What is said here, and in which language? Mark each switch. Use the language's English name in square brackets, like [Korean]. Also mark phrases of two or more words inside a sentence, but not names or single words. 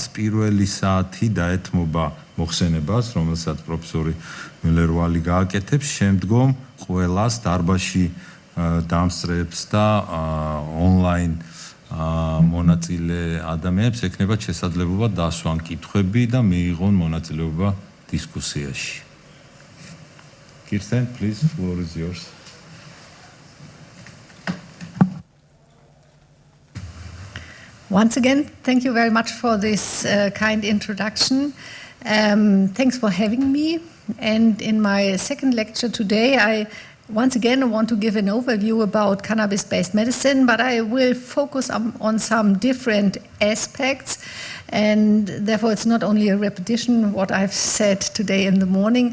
[Georgian] პირველი საათი დაეთმობა მოხსენებას, რომელსაც პროფესორი მიულერ-ვალი გააკეთებს, შემდგომ ყველას დარბაზში დამსწრებს და ონლაინ მონაწილე ადამიანებს ექნებათ შესაძლებლობა დასვან კითხვები და მიიღონ მონაწილეობა დისკუსიაში. [English] Kirsten, please, floor is yours. Once again, thank you very much for this kind introduction. Thanks for having me. And in my second lecture today, I Once again, I want to give an overview about cannabis-based medicine, but I will focus on some different aspects, and therefore it's not only a repetition of what I've said today in the morning.